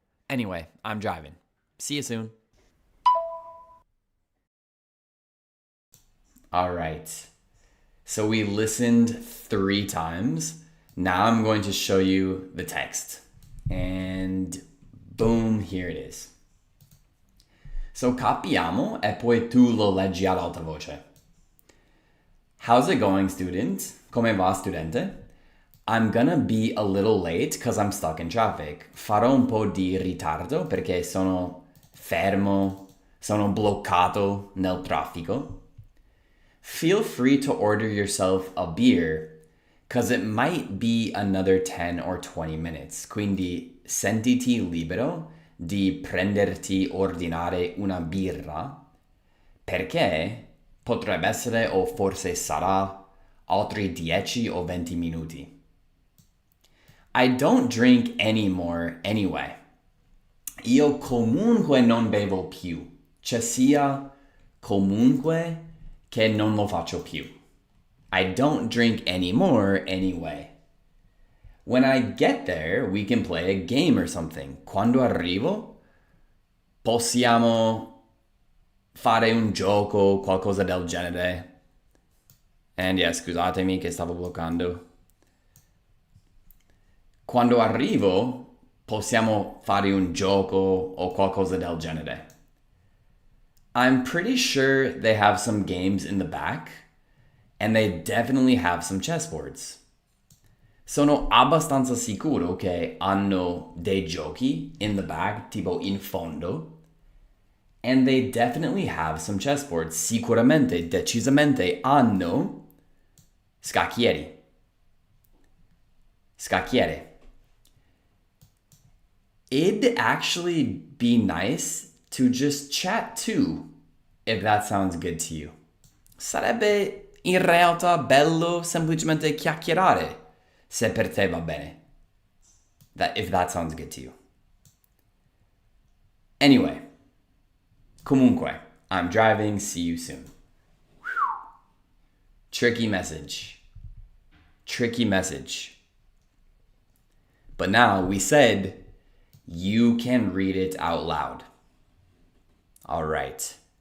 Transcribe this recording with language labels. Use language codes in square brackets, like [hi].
[en] Anyway, I'm driving. See you soon. All right. So we listened 3 times. Now I'm going to show you the text. And boom, here it is. [it] So capiamo e poi tu lo leggi ad alta voce. [en] How's it going, student? [it] Come va, studente? [en] I'm gonna be a little late because I'm stuck in traffic. [it] Farò un po' di ritardo perché sono fermo, sono bloccato nel traffico. [en] Feel free to order yourself a beer because it might be another 10 or 20 minutes. [it] Quindi sentiti libero di prenderti ordinare una birra perché potrebbe essere o forse sarà altri 10 o 20 minuti. [en] I don't drink anymore anyway. [it] Io comunque non bevo più. Cioè sia comunque che non lo faccio più. [en] I don't drink anymore anyway. When I get there, we can play a game or something. [it] Quando arrivo, possiamo fare un gioco, qualcosa del genere. [en] And yeah, [it] scusatemi che stavo bloccando. Quando arrivo, possiamo fare un gioco o qualcosa del genere. [en] I'm pretty sure they have some games in the back, and they definitely have some chessboards. [it] Sono abbastanza sicuro che hanno dei giochi [en] in the back, [it] tipo in fondo, [en] and they definitely have some chessboards. [it] Sicuramente, decisamente hanno scacchieri. Scacchiere. [en] It'd actually be nice to just chat too, if that sounds good to you. [it] Sarebbe in realtà bello semplicemente chiacchierare, se per te va bene. [en] If that sounds good to you. Anyway, comunque, I'm driving, see you soon. Tricky message. Tricky message. But now we said you can read it out loud. All right.